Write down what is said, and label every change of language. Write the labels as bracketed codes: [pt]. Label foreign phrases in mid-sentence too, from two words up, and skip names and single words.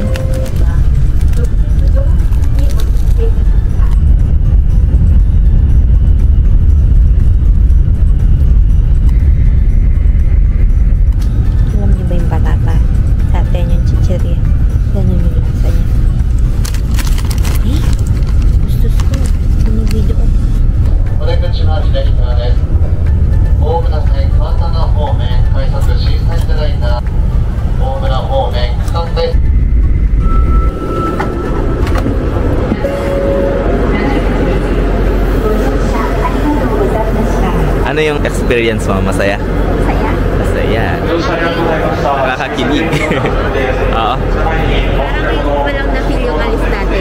[tl] Alam niyo ba yung patata? Sa atin yung chichirya. Ganun yung lasa niya. Eh? Gustos ko. Binibidyo ko. [ja] お出口の左側です。大村線神田の方面快速シーサイドライナー大村方面区間です。 [tl] Ano yung experience mo? Masaya? Saya. Masaya. Nakakakilig. Oo. Parang ngayon ko lang na-feel yung alis natin.